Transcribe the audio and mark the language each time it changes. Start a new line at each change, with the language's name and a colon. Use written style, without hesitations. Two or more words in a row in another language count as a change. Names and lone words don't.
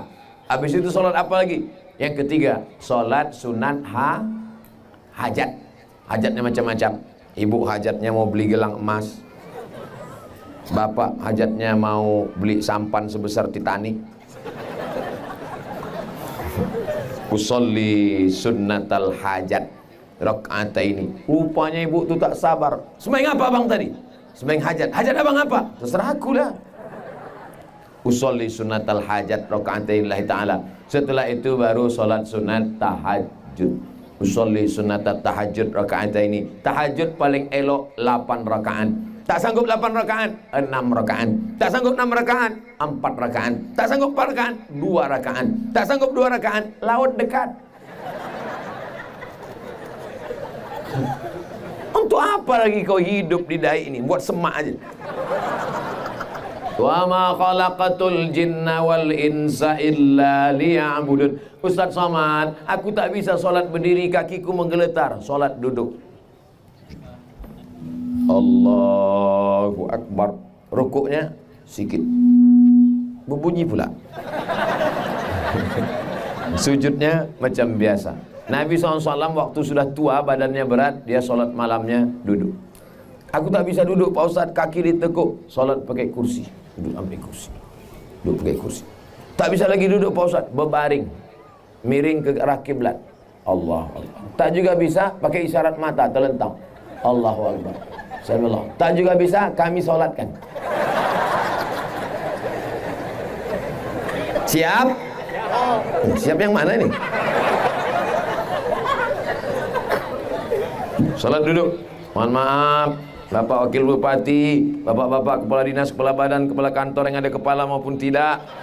Indonesian: Habis itu sholat apa lagi? Yang ketiga, sholat sunat hajat. Hajatnya macam-macam. Ibu hajatnya mau beli gelang emas. Bapak hajatnya mau beli sampan sebesar Titanic.
Arabic: أصلي سنة الحاجة ركعتين.
Indonesian: Rupanya ibu tu tak sabar. Sembahyang apa abang tadi? Sembahyang hajat. Hajat abang apa? Terserah aku lah.
Arabic: أصلي سنة الحاجة ركعتين لله تعالى.
Indonesian: Setelah itu baru solat sunat tahajud.
Arabic: أصلي سنة التهجد ركعتين.
Indonesian: Tahajud paling elok 8 rakaat. Tak sanggup 8 rakaat, 6 rakaat. Tak sanggup 6 rakaat, 4 rakaat. Tak sanggup 4 rakaat, 2 rakaat. Tak sanggup 2 rakaat, laut dekat. Untuk apa lagi kau hidup di dai ini? Buat semak aja.
Arabic: وما خلقت الجن والإنس إلا ليعبدون.
Indonesian: Ustaz Somad, aku tak bisa solat berdiri, kakiku menggeletar. Solat duduk.
Arabic: الله أكبر.
Indonesian: Rukuknya sikit, berbunyi pula. Sujudnya macam biasa. Nabi SAW waktu sudah tua, badannya berat, dia sholat malamnya duduk. Aku tak bisa duduk Pak Ustaz, kaki ditekuk. Sholat pakai kursi, duduk ambil kursi, duduk pakai kursi. Tak bisa lagi duduk Pak Ustaz, berbaring, miring ke arah kiblat.
Arabic: الله الله.
Indonesian: Tak juga bisa pakai isyarat mata, terlentang.
Arabic: الله أكبر.
Indonesian: Tak juga bisa, kami sholatkan. Siap? Siap yang mana ini? Salat duduk. Mohon maaf, Bapak Wakil Bupati, Bapak-bapak kepala dinas, kepala badan, kepala kantor yang ada kepala maupun tidak.